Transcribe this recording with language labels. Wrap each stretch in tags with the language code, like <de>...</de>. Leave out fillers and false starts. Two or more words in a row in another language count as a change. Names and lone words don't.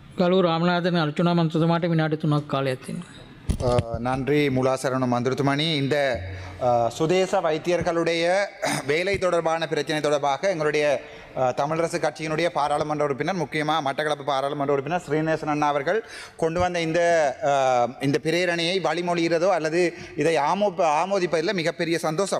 <si>ගලු රාමනාථන් අර්චුනා මන්ත්‍රතුමාට විනාඩි 3ක් කාලයක් තියෙනවා.</si> <ta>நன்றி முலாசரண மந்திரத்துமணி. இந்த சுதேச வைத்தியர்களுடைய வேலை தொடர்பான பிரச்சனை தொடர்பாக எங்களுடைய தமிழரசு கட்சியினுடைய பாராளுமன்ற உறுப்பினர், முக்கியமாக மட்டக்களப்பு பாராளுமன்ற உறுப்பினர் ஸ்ரீநேசன் அண்ணா அவர்கள் கொண்டு வந்த இந்த பிரேரணையை வழிமொழிகிறதோ அல்லது இதை ஆமோதிப்பதில் மிகப்பெரிய சந்தோஷம்.</ta>